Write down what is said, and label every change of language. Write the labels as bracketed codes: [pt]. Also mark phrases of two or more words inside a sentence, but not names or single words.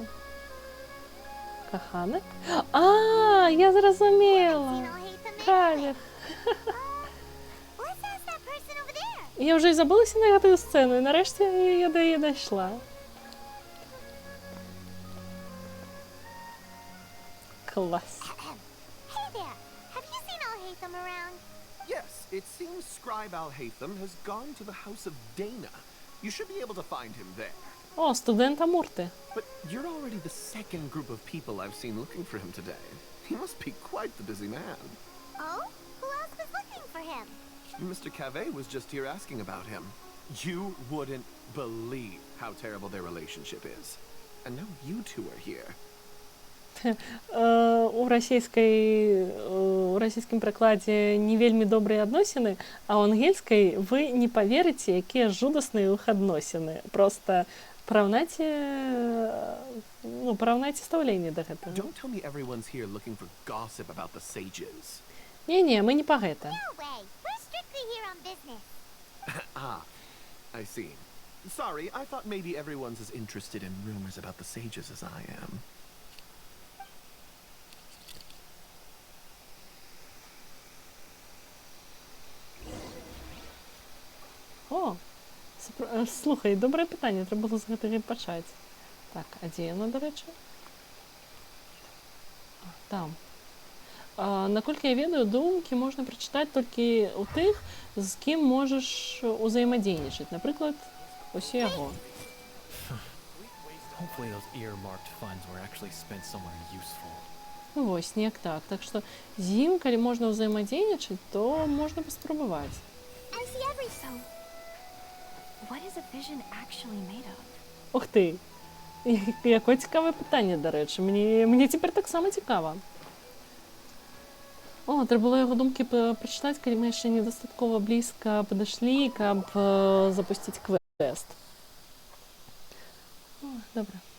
[be] Каханак? А, я зразумела! Калер! Я вже і забулася на гэтую сцену, і нарэшце я да яе дайшла. Клас. [en] Hey there! Have you seen Al-Haytham around? Yes, it seems Scribe Al-Haytham has gone to the House of Dana. You should be able to find him there. [be] О, студент Амурти. [en] But you're already the second group of people I've seen looking for him today. He must be quite the busy man. Oh? Who else was looking for him? Mr. Cave was just here asking about him. You wouldn't believe how terrible their relationship is. And now you two are here. [be] У расійскім прыкладзе не вельмі добрыя адносіны, а ў ангельскай вы не паверыце, якія жудасныя іх адносіны. Просто параўнайце стаўленне да гэтага. [en] Don't tell me everyone's here looking for gossip about the sages. [be] Не, мы не па гэта. [en] No way! We're strictly here on business. Ah, I see. Sorry, I thought maybe everyone's as interested in rumors about the sages as I am. [be] О, слухай, добрае пытанне, трэба было з гэтага пачаць. Так, а дзе яно, да рэчы? Там. Наколькі я ведаю, думкі можна прачытаць толькі ў тых, з кім можаш узаемадзейнічаць. Напрыклад, ось яго. [en] Hopefully those earmarked funds were actually spent somewhere useful. [be] Вось, неяк так. Так што з ім, калі можна ўзаемадзейнічаць, то можна паспрабаваць. [en] I see every so. What is a vision actually made of? [be] Ух ты! Якое цікавае пытанне, дарэчы. Мне цяпер таксама цікава. О, трэба было яго думкі прачытаць, калі мы яшчэ недастаткова блізка падышлі, каб запусціць квест. О, добра.